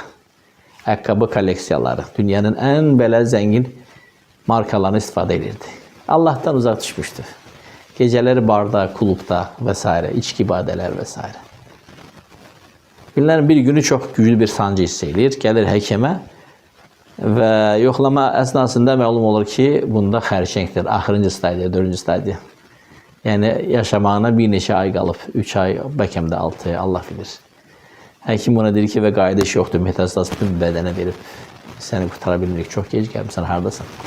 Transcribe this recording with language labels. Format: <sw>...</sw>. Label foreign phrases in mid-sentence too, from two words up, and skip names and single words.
<tr>Ayakkabı koleksiyaları, dünyanın en belə zengin markalarını</tr> <az>istifade edirdi.</az> <tr>Allah'tan uzak düşmüştü. Geceleri barda, kulüpte vesaire, içki ibadeler vesaire. Günlerin bir günü çok güçlü bir sancı hissedilir. Gelir hekime ve yoklama esnasında</tr> <az>məlum olur ki, bunda xərçəngdir. Axırıncı stadiya, 4-cü stadiya. Yani yaşamağına bir neçə ay qalıb. 3 ay, bəlkə də 6 ay, Allah bilir. Həkim buna deyir ki, və qayda iş yoxdur. Metastaz tüm bədənə verib səni qurtara bilmirik. Çox gec gəlmişsən, haradasan?</az>